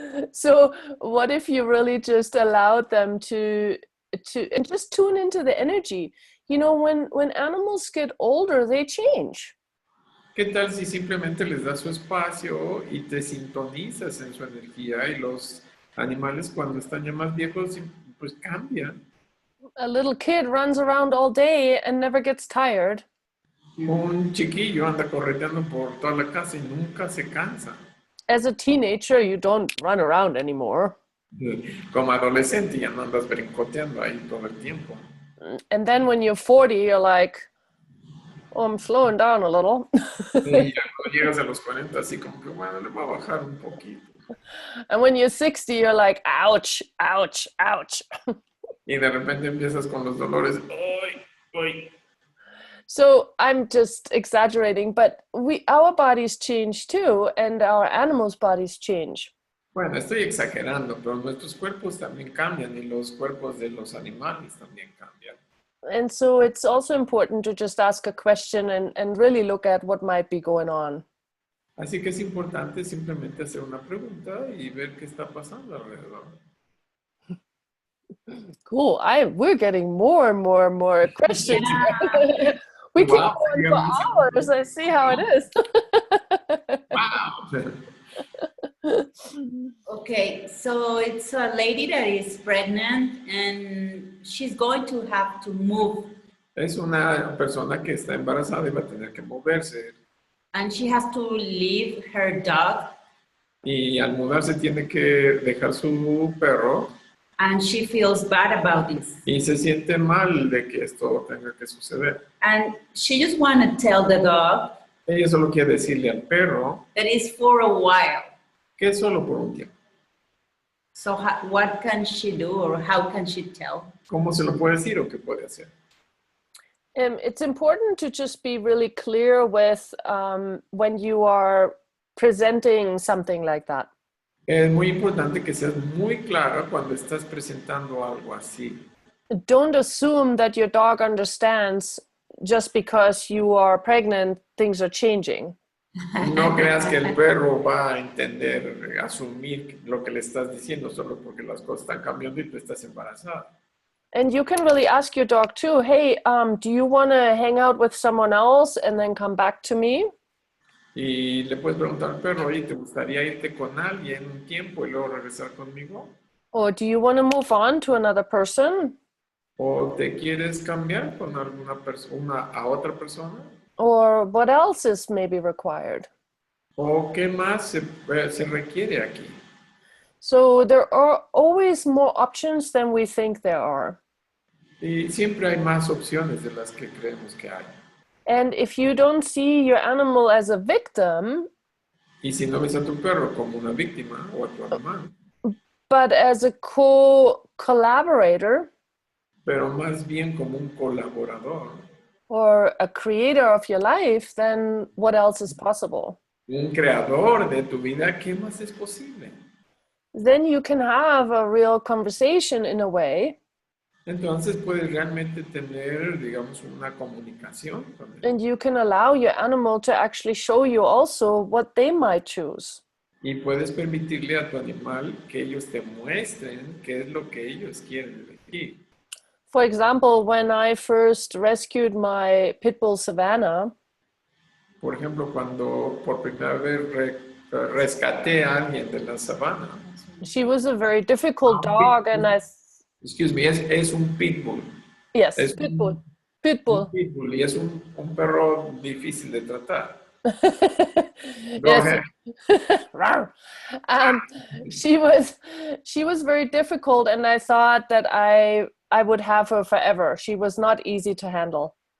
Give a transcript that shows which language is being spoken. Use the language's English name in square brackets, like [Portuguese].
[English] So what if you really just allowed them to and just tune into the energy? You know, when animals get older, they change. [Spanish] ¿Qué tal si simplemente les das su espacio y te sintonizas en su energía y los animales cuando están ya más viejos pues cambian? [English] A little kid runs around all day and never gets tired. [Spanish] Un chiquillo anda correteando por toda la casa y nunca se cansa. [English] As a teenager, you don't run around anymore. [Spanish] Como adolescente ya no andas brincoteando ahí todo el tiempo. [English] And then when you're 40, you're like, oh, I'm slowing down a little. [Spanish] Y ya cuando llegas a los 40 así como que bueno, le voy a bajar un poquito. [English] And when you're 60, you're like, ouch, ouch, ouch. [Spanish] Y de repente empiezas con los dolores. ¡Ay! ¡Ay! [English] So I'm just exaggerating, but our bodies change too, and our animals' bodies change. [Spanish] Bueno, estoy exagerando, pero nuestros cuerpos también cambian y los cuerpos de los animales también cambian. [English] And so it's also important to just ask a question and really look at what might be going on. [Spanish] Así que es importante simplemente hacer una pregunta y ver qué está pasando alrededor. [English] Cool. We're getting more and more and more questions. Yeah. We keep Wow, going for hours. I see how it is. Wow. Okay, so it's a lady that is pregnant and she's going to have to move [Spanish] Es una persona que está embarazada y va a tener que moverse. [English] and she has to leave her dog [Spanish] Y al mudarse tiene que dejar su perro [English] and she feels bad about this. [Spanish] y se siente mal de que esto tenga que suceder. [English] And she just want to tell the dog [Spanish] Ella solo quiere decirle al perro [English] that it's for a while. [Spanish] que es solo por un tiempo. [English] So what can she do or how can she tell? [Spanish] ¿Cómo se lo puede decir o qué puede hacer? [English] It's important to just be really clear with when you are presenting something like that. [Spanish] Es muy importante que seas muy clara cuando estás presentando algo así. [English] Don't assume that your dog understands just because you are pregnant, things are changing. [Spanish] No creas que el perro va a entender, asumir lo que le estás diciendo solo porque las cosas están cambiando y tú estás embarazada. [English] And you can really ask your dog too, hey, do you want to hang out with someone else and then come back to me? [Spanish] Y le puedes preguntar al perro, oye, ¿te gustaría irte con alguien un tiempo y luego regresar conmigo? [English] Or do you want to move on to another person? [Spanish] ¿O te quieres cambiar con alguna persona a otra persona? [English] Or what else is maybe required? [Spanish] ¿O qué más se requiere aquí? [English] So there are always more options than we think there are. [Spanish] Y siempre hay más opciones de las que creemos que hay. [English] And if you don't see your animal as a victim, [Spanish] Y si no ves a tu perro como una víctima o a tu animal, [English] but as a collaborator [Spanish] pero más bien como un colaborador, [English] or a creator of your life, then what else is possible? [Spanish] un creador de tu vida, ¿qué más es posible? [English] Then you can have a real conversation in a way, [Spanish] Entonces puedes realmente tener, digamos, una comunicación con él. [English] and you can allow your animal to actually show you also what they might choose. [Spanish] Y puedes permitirle a tu animal que ellos te muestren qué es lo que ellos quieren elegir. [English] For example, when I first rescued my pit bull Savannah, [Spanish] Por ejemplo, cuando por primera vez rescaté a alguien de la sabana. [English] she was a very difficult dog, and Excuse me, [Spanish] es un pitbull. [English] yes, [Spanish] Es [English] pit bull. [Spanish] Un pitbull y es un perro difícil de tratar. [English] Go Yes. ahead. Rawr. She was very difficult, and I thought that I would have her forever. She was not easy to handle.